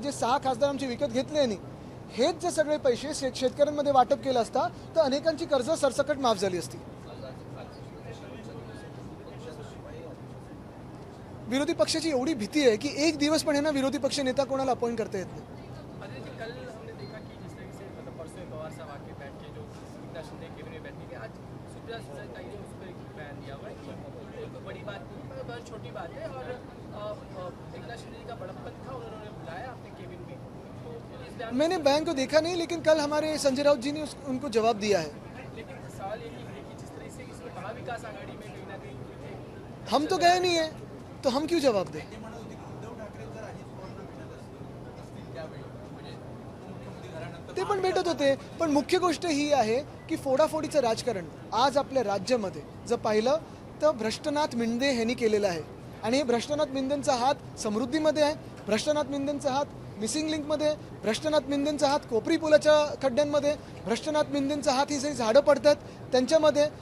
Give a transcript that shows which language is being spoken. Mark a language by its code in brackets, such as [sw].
[mr] जे 6 खासदार आमचे विकत घेतले नाही, हेच जे सगळे पैसे शेतकऱ्यांमध्ये वाटप केलं असता तर अनेकांची कर्ज सरसकट माफ झाली असती. विरोधी पक्षाची एवढी भीती आहे की एक दिवस पण ना विरोधी पक्ष नेता कोणाला अपॉइंट करता येत नाही. [hi] कल हमने देखा कि जिस तरीके से मतलब परसों पवार साहब आके बैठ के जो एकनाथ शिंदे कैबिनेट में बैठने के आज सुप्रिया सुळे ने उस पर एक बयान दिया हुआ है कि कोई बड़ी बात नहीं है, बहुत छोटी बात है और एकनाथ शिंदे जी का बड़प्पन था, उन्होंने बुलाया अपने केबिन में. तो इस बयान मैंने बयान को देखा नहीं, लेकिन कल हमारे संजय राउत जी ने उनको जवाब दिया है. लेकिन सवाल ये है कि जिस तरह से इसमें महाविकास आघाड़ी में कहीं ना कहीं हम तो गए नहीं है तो हम क्यों जवाब दें. [mr] ते पण भेटत होते, पण मुख्य गोष्ट ही आहे की फोडाफोडीचं राजकारण आज आपल्या राज्यामध्ये जर पाहिलं तर भ्रष्टनाथ मिंदे यांनी केलेलं आहे. आणि हे भ्रष्टनाथ मिंदेंचा हात समृद्धीमध्ये आहे, भ्रष्टनाथ मिंदेंचा हात मिसिंग लिंकमध्ये, भ्रष्टनाथ मिंदेंचा हात कोपरी पुलाच्या खड्ड्यांमध्ये, भ्रष्टनाथ मिंदेंचा हात ही जे झाडं पडतात त्यांच्यामध्ये.